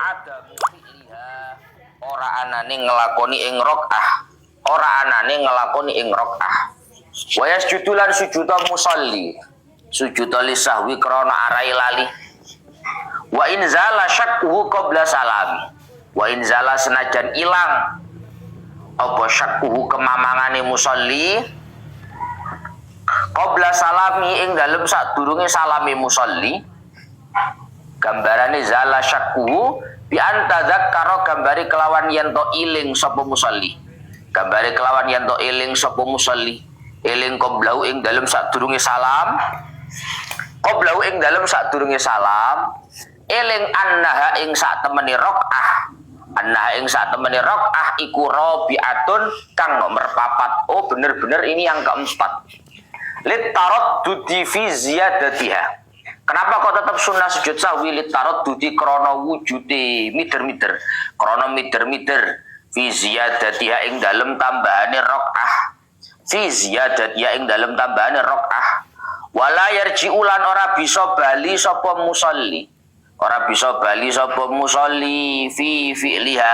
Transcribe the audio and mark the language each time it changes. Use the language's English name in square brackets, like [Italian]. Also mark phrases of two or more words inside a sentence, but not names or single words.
[Arabic] عدم فعلها [Javanese] ora anane ngelakoni ing rakaah, ora anane ngelakoni ing rakaah. [Arabic] ويسجد [Javanese] lan sujuda musalli, [Arabic] سجد للسهو [Javanese] krana arai lali. [Arabic] وإن زال شكه قبل السلام, وإن زال [Javanese] senajan ilang apa syakkuhu kemamangane musalli [Arabic] قبل السلام [Javanese] ing dalem sadurunge salami musalli. Gambarane [Arabic] زال شكه بأن تذكر, [Javanese] gambare kelawan yen to iling sapa musalli, gambare kelawan yen to iling sapa musalli, eling qablahu ing dalem sadurunge salam, qablahu ing dalem sadurunge salam, eling annaha ing sak temene rakaah, annaha ing sak temene rakaah iku rabi'atun kang nomor 4. [Indonesian] Oh bener-bener ini yang keempat. [Arabic] للتردد في زيادتها. [Indonesian] Kenapa kok tetap sunnah sujud sahwi? [Arabic] للتردد [Javanese] krana wujude mider-mider, krana mider-mider [Arabic] في زيادتها [Javanese] ing dalem tambahane rakaah, [Arabic] في زيادتها [Javanese] ing dalem tambahane rakaah. [Arabic] ولا يرجع [Javanese] lan ora bisa bali sapa musalli, ora bisa bali sapa musalli [Arabic] في فعلها